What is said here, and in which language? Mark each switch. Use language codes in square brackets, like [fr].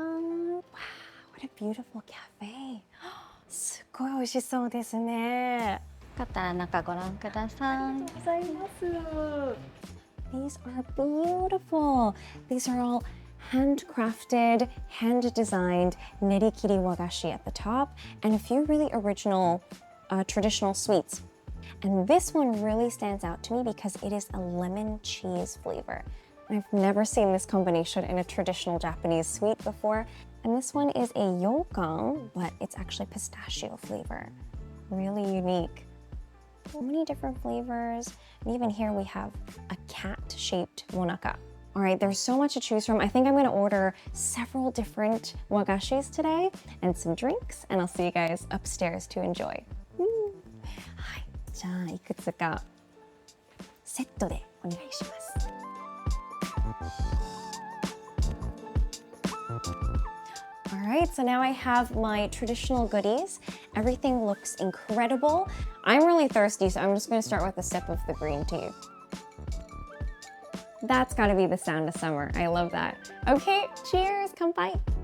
[en] Wow, what a beautiful cafe. [ja] すごい美味しそうですね。よかったら中ご覧ください。 [en] These are beautiful. These are all handcrafted, hand-designed nerikiri wagashi at the top, and a few really original traditional sweets. And this one really stands out to me because it is a lemon cheese flavor. I've never seen this combination in a traditional Japanese sweet before. And this one is a yokan, but it's actually pistachio flavor. Really unique. So many different flavors. And even here we have a cat-shaped monaka. All right, there's so much to choose from. I think I'm gonna order several different wagashis today and some drinks, and I'll see you guys upstairs to enjoy. [ja] はい、じゃあいくつかセットでお願いします。 [en] All right, so now I have my traditional goodies. Everything looks incredible. I'm really thirsty, so I'm just gonna start with a sip of the green tea. That's gotta be the sound of summer. I love that. Okay, cheers, kanpai.